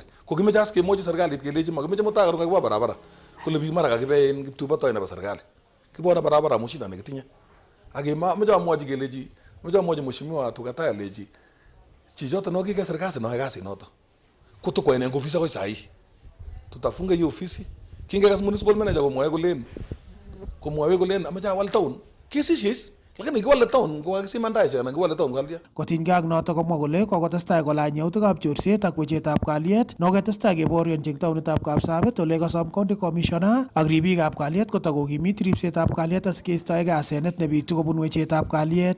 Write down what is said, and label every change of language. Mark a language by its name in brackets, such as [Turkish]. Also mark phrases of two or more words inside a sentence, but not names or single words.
[Kalenjin] Ko kimeche as kemochi serikalit kelechi makimeche mutai karon kakibwa barabara kole biik mara kakibe en kiptubotoi nebo serikali. Kibwone barabara amu shida nekitinye. Meche amwochi kelechi meche amwochi mheshimiwa Tugatai alechi chichoto no kikesir kasi no kasi noto. Kutokoen eng ofisi akoi sai. [Swahili] Tutafunga hiyo ofisi. [Kalenjin] Kingekas [English] municipal manager [Kalenjin] komwoe kolen ameche awal town. Kesishis lakini kiwale town ko kakisiman taisiek anan kiwale town kalya. Kotinygei ak notok komwa kole kokotestai kolany yautikab chorset ak wechetab kalyet noketestai keborionchi eng taonitab Kapsabet ole kosom [English] county commissioner [Kalenjin] ak ribikab kalyet kotakokimit ribsetab kalyet asikeistoegei asenet nebitu kobun wechetab kalyet.